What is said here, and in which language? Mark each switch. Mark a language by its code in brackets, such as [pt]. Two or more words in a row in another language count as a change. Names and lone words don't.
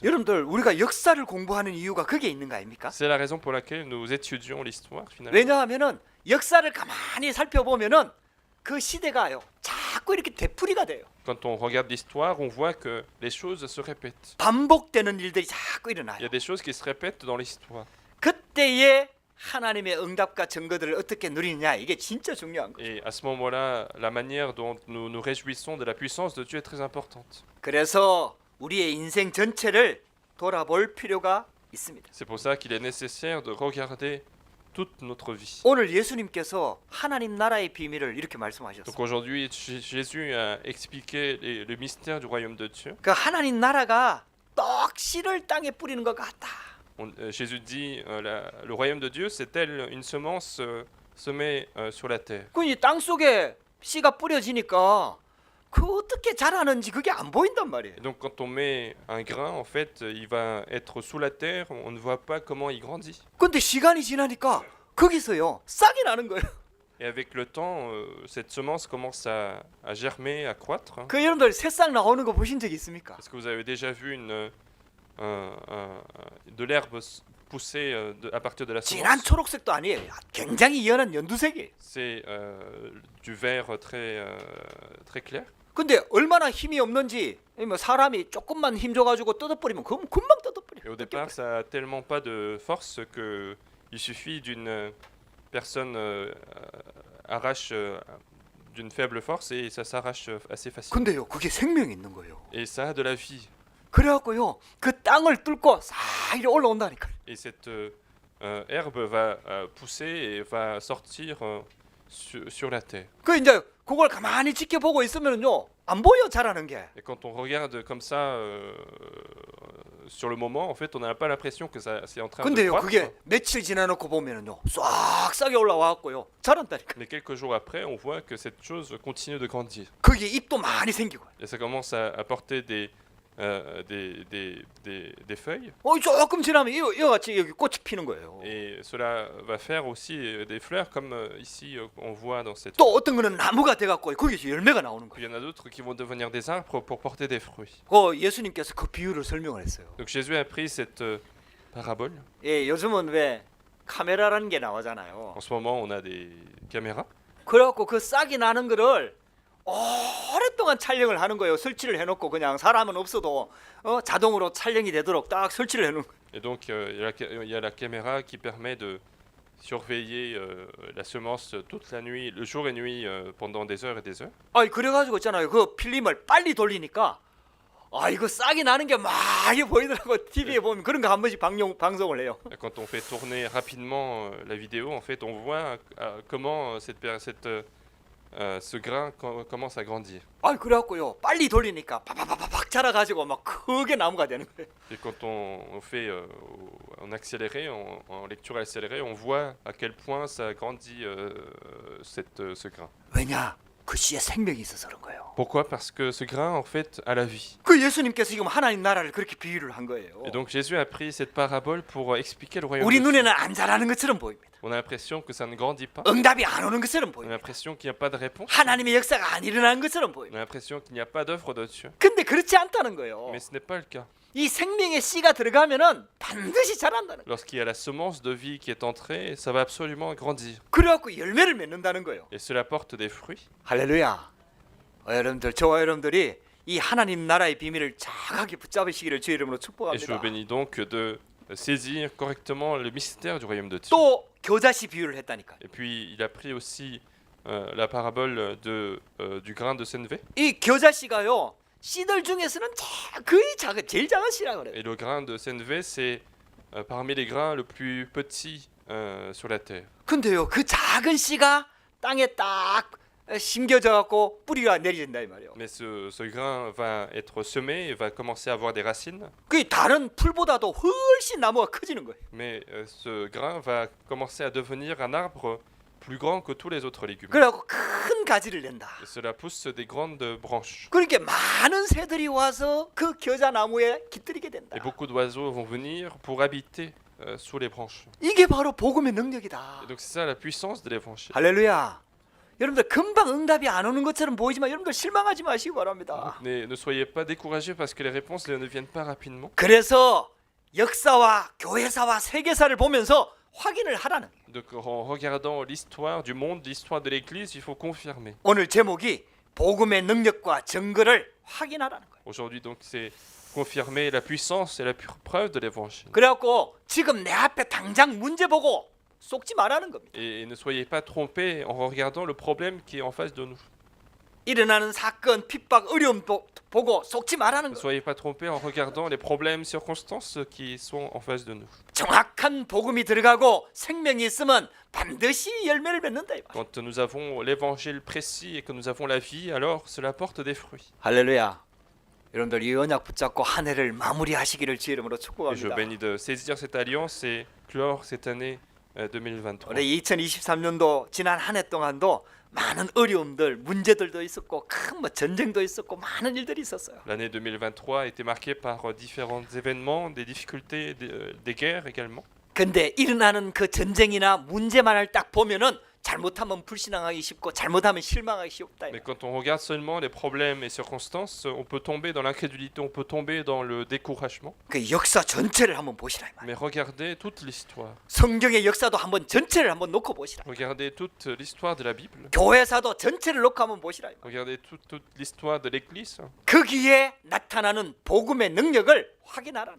[ko] 여러분들 우리가 역사를 공부하는 이유가 그게 있는 거 아닙니까? [fr] C'est la raison pour laquelle nous étudions l'histoire finalement. [ko] 왜냐하면은 역사를 가만히 살펴보면은 그 시대가요 자꾸 이렇게 되풀이가 돼요. [fr] Quand on regarde l'histoire, on voit que les choses se répètent. [ko] 반복되는 일들이 자꾸 [fr] Il y [ko] 일어나요. [fr] a des choses qui se répètent dans l'histoire. [ko] 그때에 하나님의 응답과 증거들을 어떻게 누리느냐 이게 진짜 중요한 거예요. [fr] Et à ce moment-là, la manière dont nous nous réjouissons de la puissance de Dieu est très importante. [ko] 그래서 우리의 인생 전체를 돌아볼 필요가 있습니다. [fr] C'est pour ça qu'il est nécessaire de regarder toute notre vie. [ko] 오늘 예수님께서 하나님 나라의 비밀을 이렇게 [fr] Donc [ko] 말씀하셨어요. [fr] aujourd'hui, Jésus a expliqué le mystère du royaume de Dieu. [ko] 그 하나님 나라가 떡 씨를 땅에 뿌리는 것 같다. [fr] Jésus dit, le royaume de Dieu, c'est tel une semence semée sur la terre. [ko] 그 이 땅 속에 씨가 뿌려지니까 그 어떻게 자라는지 그게 안 보인단 말이에요. [fr] Et donc quand on met un grain, en fait, il va être sous la terre, on ne voit pas comment il grandit. [ko] 근데 시간이 지나니까 거기서요 싹이 나는 거예요. [fr] Et avec le temps, cette semence commence à germer, à croître. [ko] 그 여러분들 새싹 나오는 거 보신 적 있습니까? [fr] Est-ce que vous avez déjà vu de l'herbe pousser à partir de la [ko] 진한 [fr] semence? [ko] 초록색도 아니에요. 굉장히 연한 연두색이에요. [fr] C'est du vert très clair. [ko] 근데 얼마나 힘이 없는지 뭐 사람이 조금만 힘 줘가지고 뜯어버리면 금방 [fr] Et [ko] 뜯어버려요. [fr] au départ, ça a tellement pas de force que il suffit d'une personne arrache d'une faible force et ça s'arrache assez facilement. [ko] 근데요 그게 생명이 있는 거예요. [fr] Et ça a de la vie. [ko] 그래갖고요 그 땅을 뚫고 싹 이리 올라온다니까. [fr] Et cette herbe va pousser et va sortir sur la terre. [ko] 그 이제 그걸 가만히 지켜보고 있으면요 안 보여 자라는 게. [fr] Et quand on regarde comme ça sur le moment, en fait, on n'a pas l'impression que ça c'est en train de [ko] 근데요 [fr] croître. [ko] 그게 며칠 지나놓고 보면은요 싹싹이 올라와갖고요 자란다니까. [fr] Mais quelques jours après, on voit que cette chose continue de grandir. [ko] 거기에 잎도 많이 생기고. [fr] Et ça commence à porter des feuilles. [ko] 조금 지나면 이거 같이 여기 꽃이 피는 거예요. [fr] Et cela va faire aussi des fleurs comme ici on voit dans cette. [ko] 또 어떤 거는 나무가 돼갖고 거기서 열매가 나오는 [fr] Puis [ko] 거예요. [fr] il y en a d'autres qui vont devenir des arbres pour porter des fruits. [ko] 그 예수님께서 그 비유를 설명을 했어요. [fr] Donc Jésus a pris cette parabole. [ko] 예, 요즘은 왜 카메라라는 게 나오잖아요. [fr] En ce moment, on a des caméras. [ko] 그래갖고 그 싹이 나는 거를 오랫동안 촬영을 하는 거예요. 설치를 해놓고 그냥 사람은 없어도 자동으로 촬영이 되도록 딱 설치를 해놓은 거예요. [fr] Et donc il y a la caméra qui permet de surveiller la semence toute la nuit, le jour et nuit pendant des heures et des heures. [ko] 아니 그래가지고 있잖아요. 그 필름을 빨리 돌리니까 이거 싹이 나는 게 많이 보이더라고. TV에 보면 그런 거 한 번씩 방송을 해요. [fr] Et quand on fait tourner rapidement la vidéo, en fait, on voit comment ce grain commence à grandir. [ko] 그래갖고요. 빨리 돌리니까 팍팍팍팍 자라가지고 막 크게 나무가 되는 거예요. [fr] Et quand on fait en accéléré, en lecture accélérée, on voit à quel point ça grandit ce grain. [ko] 왜냐? 그 씨에 생명이 있어서 그런 거예요. [fr] Pourquoi? Parce que ce grain, en fait, a la vie. [ko] 그 예수님께서 지금 하나님 나라를 그렇게 비유를 한 거예요. [fr] Et donc Jésus a pris cette parabole pour expliquer le royaume [ko] 우리 [fr] de Dieu. [ko] 눈에는 안 자라는 것처럼 보입니다. [fr] On a l'impression que ça ne grandit pas. [ko] 응답이 안 오는 것처럼 [fr] On a [ko] 보입니다. [fr] l'impression qu'il n'y a pas de réponse. [ko] 하나님의 역사가 안 일어나는 것처럼 [fr] On [ko] 보입니다. [fr] a l'impression qu'il n'y a pas d'œuvre de Dieu. [ko] 근데 그렇지 않다는 거예요. [fr] Mais ce n'est pas le cas. [ko] 이 생명의 씨가 들어가면은 반드시 자란다는 거예요. [fr] Lorsqu'il y a la semence de vie qui est entrée, ça va absolument grandir. [ko] 그래갖고 열매를 맺는다는 거예요. [fr] Et cela porte des fruits. [ko] 할렐루야. 여러분들, 저와 여러분들이 이 하나님 나라의 비밀을 정확하게 붙잡으시기를 주의 이름으로 [fr] Et je [ko] 축복합니다. [fr] vous bénis donc de saisir correctement le mystère du royaume de Dieu. [ko] 또 겨자씨 비유를 했다니까요. [fr] Et puis il a pris aussi la parabole du grain de sénévé. [ko] 이 겨자씨가요. 씨들 중에서는 거의 제일 작은 씨라 그래요. [fr] Et le grain de sénévé, c'est parmi les grains le plus petit sur la terre. [ko] 근데요, 그 작은 씨가 땅에 딱 심겨져 갖고 뿌리가 내려진다 이 말이에요. [fr] Mais ce grain va être semé et va commencer à avoir des racines. [ko] 그 다른 풀보다도 훨씬 나무가 커지는 거예요. [fr] Mais ce grain va commencer à devenir un arbre plus grand que tous les autres légumes. [ko] 그래갖고 큰 가지를 낸다. [fr] Et cela pousse des grandes branches. [ko] 그러니까 많은 새들이 와서 그 겨자 나무에 깃들이게 된다. [fr] Et beaucoup d'oiseaux vont venir pour habiter sous les branches. [ko] 이게 바로 복음의 능력이다. [fr] Et donc c'est ça la puissance de l'évangile. [ko] 할렐루야. 여러분들 금방 응답이 안 오는 것처럼 보이지만 여러분들 실망하지 마시기 바랍니다. [fr] Ne soyez pas découragés parce que les réponses ne viennent pas rapidement. [ko] 그래서 역사와 교회사와 세계사를 보면서 확인을 하라는 거예요. [fr] Donc en regardant l'histoire du monde, l'histoire de l'Église, il faut confirmer. [ko] 오늘 제목이 복음의 능력과 증거를 확인하라는 거예요. [fr] Aujourd'hui donc c'est confirmer la puissance et la pure preuve de l'Évangile. [ko] 그래갖고 지금 내 앞에 당장 문제 보고 쏙지 말라는 겁니다. [fr] Et ne soyez pas trompés en regardant le problème qui est en face de nous. [ko] 일어나는 사건, 핍박, 어려움 보고 속지 말라는 [fr] Ne [ko] 거예요. [fr] soyez pas trompés en regardant les problèmes, circonstances qui sont en face de nous. [ko] 정확한 복음이 들어가고 생명이 있으면 반드시 열매를 맺는다 이 말. [fr] Quand nous avons l'Évangile précis et que nous avons la vie, alors cela porte des fruits. [ko] 할렐루야. 여러분들 이 언약 붙잡고 한 해를 마무리하시기를 주의 이름으로 [fr] Et je [ko] 축복합니다. [fr] bénis de saisir cette alliance et clore cette année 2023. [ko] 우리 2023년도 지난 한 해 동안도 많은 어려움들, 문제들도 있었고 큰 뭐 전쟁도 있었고 많은 일들이 있었어요. [fr] L'année 2023 a été marquée par différents événements, des difficultés, des guerres également. [ko] 근데 일어나는 그 전쟁이나 문제만을 딱 보면은 잘못하면 불신앙하기 쉽고 잘못하면 실망하기 쉽다. [fr] Mais quand on regarde seulement les problèmes et circonstances, on peut tomber dans l'incrédulité, on peut tomber dans le découragement. [ko] 그 역사 전체를 한번 보시라 이 말. [fr] Mais regardez toute l'histoire. [ko] 성경의 역사도 한번 전체를 한번 놓고 보시라. [fr] Regardez toute l'histoire de la Bible. [ko] 교회사도 전체를 놓고 한번 보시라 이 말. [fr] Regardez toute l'histoire de l'Église [ko] 거기에 나타나는 복음의 능력을 확인하라는.